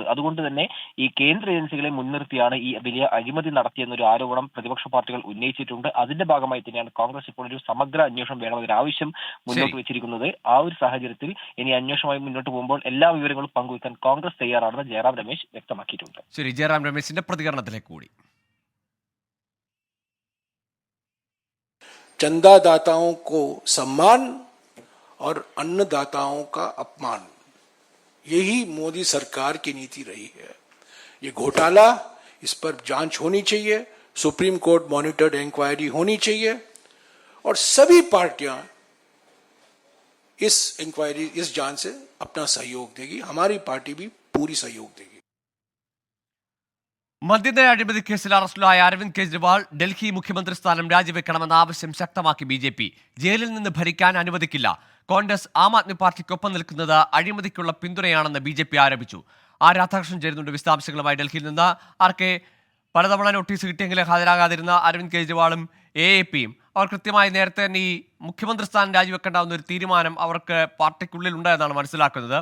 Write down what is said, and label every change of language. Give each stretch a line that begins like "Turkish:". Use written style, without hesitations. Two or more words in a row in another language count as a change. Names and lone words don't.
Malayalam: അതുകൊണ്ട് തന്നെ ഈ കേന്ദ്ര ഏജൻസികളെ മുൻനിർത്തിയാണ് ഈ വലിയ അഴിമതി നടത്തിയെന്നൊരു ആരോപണം പ്രതിപക്ഷ പാർട്ടികൾ ഉന്നയിച്ചിട്ടുണ്ട്. അതിന്റെ ഭാഗമായി തന്നെയാണ് കോൺഗ്രസ് ഇപ്പോൾ ഒരു സമഗ്ര അന്വേഷണം വേണമെന്നൊരു ആവശ്യം മുന്നോട്ട് വെച്ചിരിക്കുന്നത്. ആ ഒരു സാഹചര്യത്തിൽ ഇനി അന്വേഷണമായി മുന്നോട്ട് പോകുമ്പോൾ എല്ലാ വിവരങ്ങളും പങ്കുവയ്ക്കാൻ കോൺഗ്രസ് തയ്യാറാണെന്ന് ജയറാം രമേശ് വ്യക്തമാക്കിയിട്ടുണ്ട്. ശരി, ജയറാം രമേശിന്റെ പ്രതികരണത്തിലേക്ക് കൂടി.
Hindi: चंदादाताओं को सम्मान और अन्नदाताओं का अपमान, यही मोदी सरकार की नीति रही है. ये घोटाला, इस पर जांच होनी चाहिए,
English: Supreme Court monitored inquiry
Hindi: होनी चाहिए और सभी पार्टियां इस जांच से अपना सहयोग देगी. हमारी पार्टी भी पूरी सहयोग देगी.
Malayalam: മദ്യത അഴിമതി കേസിൽ അറസ്റ്റിലായ അരവിന്ദ് കെജ്രിവാൾ ഡൽഹി മുഖ്യമന്ത്രി സ്ഥാനം രാജിവെക്കണമെന്ന ആവശ്യം ശക്തമാക്കി BJP. ജയിലിൽ നിന്ന് ഭരിക്കാൻ അനുവദിക്കില്ല. കോൺഗ്രസ് ആം ആദ്മി പാർട്ടിക്കൊപ്പം നിൽക്കുന്നത് അഴിമതിക്കുള്ള പിന്തുണയാണെന്ന് BJP ആരോപിച്ചു. രാധാകൃഷ്ണൻ ചേരുന്നുണ്ട് വിശദാംശങ്ങളുമായി ഡൽഹിയിൽ നിന്ന്. ആർക്കെ, പലതവണ നോട്ടീസ് കിട്ടിയെങ്കിലും ഹാജരാകാതിരുന്ന അരവിന്ദ് കെജ്രിവാളും AAPയും അവർ കൃത്യമായി നേരത്തെ തന്നെ ഈ മുഖ്യമന്ത്രി സ്ഥാനം രാജിവെക്കേണ്ടാവുന്ന ഒരു തീരുമാനം അവർക്ക് പാർട്ടിക്കുള്ളിൽ ഉണ്ടായെന്നാണ് മനസ്സിലാക്കുന്നത്.